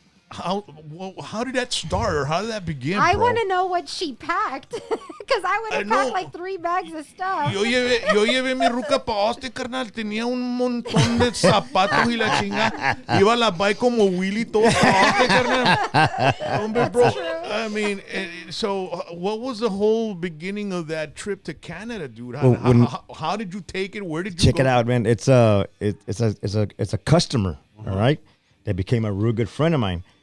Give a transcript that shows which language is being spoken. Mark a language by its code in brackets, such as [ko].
[en] How did that start, or how did that begin? I want to know what she packed, because I would have packed like 3 bags of stuff. [es] Yo llevé mi ruca pa' Austin, carnal. Tenía un montón de zapatos y la chinga. Iba la bike como Willy todo pa' Austin, carnal. Hombre, bro. [en] I mean, so what was the whole beginning of that trip to Canada, dude? How did you take it? Where did you check it out, man? It's a customer, all right, that became a real good friend of mine.